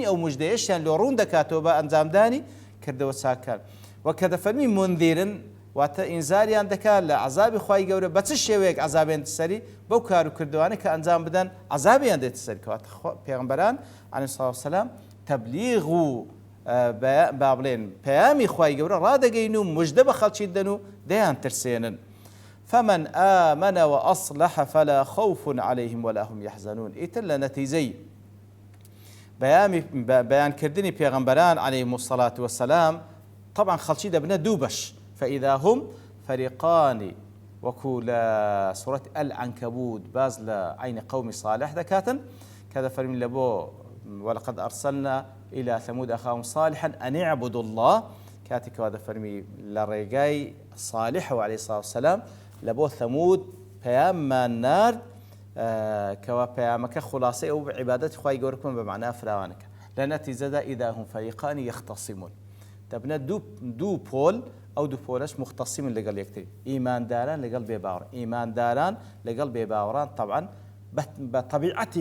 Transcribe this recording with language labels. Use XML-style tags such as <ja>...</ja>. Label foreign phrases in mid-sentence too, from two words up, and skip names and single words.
<ckb>ئەو موژدەیەشیان لۆ ڕوون دەکاتەوە بە ئەنجامدانی کردەوە چاکان وە کە دەفەرمی مونذیرن واتە ئینزاریان دەکات لە عەزابی خوای گەورە بە چ شێوەیەک عەزابیان سەری بەو کار و کردوانە کە ئەنجام بدەن عەزابیان دێتە سەر کەواتە پێغەمبەران</ckb> <ar>عەلەیهیمۇ الصەلاة وەسەلام</ar> <ckb>تەبلیغ و با بڵێن پەیامی خوای گەورە ڕادەگەین و موژدە بە خەڵکی دەن و دەیان ترسێنن</ckb> <ar>فمن آمن وأصلح فلا خوف عليهم ولا هم يحزنون</ar> <ckb>ئیتر لە نەتیجەی بەیان کردنی پێغەمبەران</ckb> <ar>عەلەیهیمۇ الصەلاة وەسەلام</ar> <ckb>طبعا خەڵکی دەبنە دوو بەش</ckb> <ar>فإذا هم فريقان</ar> <ckb>وەکو لە سورة العنكبوت باز لە عین قومی صالح دەکاتن کە دەفەرمین لە بۆ</ckb> <ar>ولقد أرسلنا إلى ثمود أخاهم صالحا أن اعبدوا الله</ar> <ckb>كاتك دەفەرمی لە ڕێگای صالح و</ckb> <ar>عەلەیهی الصەلاة وەسەلام</ar> <ckb>لە بۆ ثەمود پەیاممان نارد کەوا پەیامەکە خلاصەی ئەو عیبادەتی خوای گەورە بکەن بە معنای فراوانەکە لە نەتیجەدا ئیذا</ckb> <ar>هم فەریقان یەختەصیمون</ar> <ckb>دەبنە دوو پۆل ئەو دوو پۆلەش مختصیمن لەگەڵ یەکتری ئیمانداران لەگەڵ بێباوەڕ ئیمانداران لەگەڵ بێباوەڕان طبعا بە طەبیعەتی</ckb>